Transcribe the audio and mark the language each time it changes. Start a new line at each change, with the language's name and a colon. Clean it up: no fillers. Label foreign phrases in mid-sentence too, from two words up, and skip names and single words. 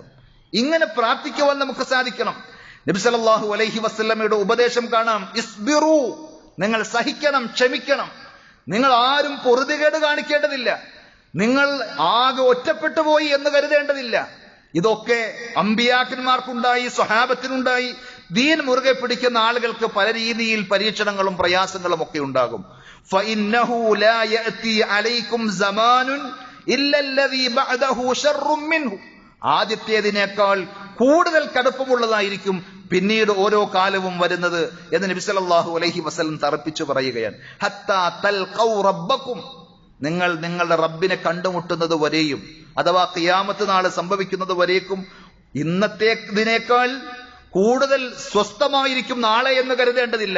Malayalam: ഇങ്ങനെ പ്രാർത്ഥിക്കുവാൻ നമുക്ക് സാധിക്കണം. നബി
Arabic: صلى الله عليه وسلم
Malayalam: ഉപദേശം കാണാം, ഇസ്ബിറു, നിങ്ങൾ സഹിക്കണം, ക്ഷമിക്കണം. നിങ്ങൾ ആരും പൊറുതികേട് കാണിക്കേണ്ടതില്ല, നിങ്ങൾ ആകെ ഒറ്റപ്പെട്ടു പോയി എന്ന് കരുതേണ്ടതില്ല. ഇതൊക്കെ അമ്പിയാക്കന്മാർക്കുണ്ടായി, സ്വഹാബത്തിനുണ്ടായി. ദീൻ മുറുകെ പിടിക്കുന്ന ആളുകൾക്ക് പല രീതിയിൽ പരീക്ഷണങ്ങളും പ്രയാസങ്ങളും ഒക്കെ ഉണ്ടാകും.
Arabic: فإنه لا يأتي عليكم زمان إلا الذي بعده شر منه,
Malayalam: ആദ്യത്തേതിനേക്കാൾ കൂടുതൽ കടുപ്പമുള്ളതായിരിക്കും പിന്നീട് ഓരോ കാലവും വരുന്നത് എന്ന് നബി
Arabic: صلى الله عليه وسلم
Malayalam: തറപ്പിച്ചു പറയുകയാണ്.
Arabic: حتى تلقوا ربكم,
Malayalam: നിങ്ങൾ നിങ്ങളുടെ റബ്ബിനെ കണ്ടുമുട്ടുന്നത് വരെയും, അഥവാ ഖിയാമത്ത് നാള് സംഭവിക്കുന്നത് വരേക്കും ഇന്നത്തേതിനേക്കാൾ കൂടുതൽ സ്വസ്ഥമായിരിക്കും നാളെ എന്ന് കരുതേണ്ടതില്ല.